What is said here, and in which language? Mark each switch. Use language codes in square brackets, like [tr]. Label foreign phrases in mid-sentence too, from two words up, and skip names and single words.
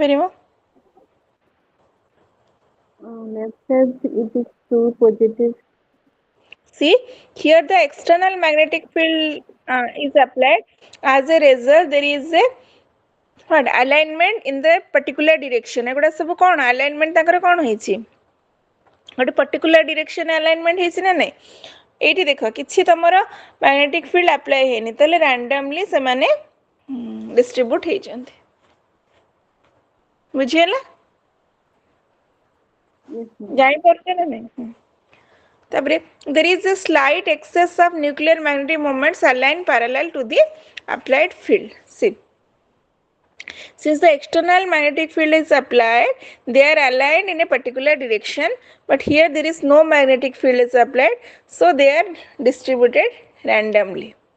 [en] side it is 2 positive. See, here the external magnetic field is applied. As a result, there is a what alignment in the particular direction. [or] ଏଗୁଡ଼ା ସବୁ କଣ alignment ତାଙ୍କର କଣ ହୋଇଛି ଗୋଟେ [en] particular direction alignment [or] ହେଉଛି ନା ନାହିଁ ଏଠି ଦେଖ କିଛି ତମର [en] magnetic field [or] अप्लाई ହୋଇନି ତଳେ रैंडमली ସେ ମାନେ डिस्ट्रीब्यूट ହେଉ ଯାଉଛନ୍ତି ବୁଝିଲ ଯାଇ ପାରୁଛ ନା ନାହିଁ ତାପରେ [en] there is a slight excess of nuclear magnetic moments aligned parallel to the applied field. See, since the external magnetic field is applied, they are aligned in a particular direction, but here there is no magnetic field is applied, so they are distributed randomly.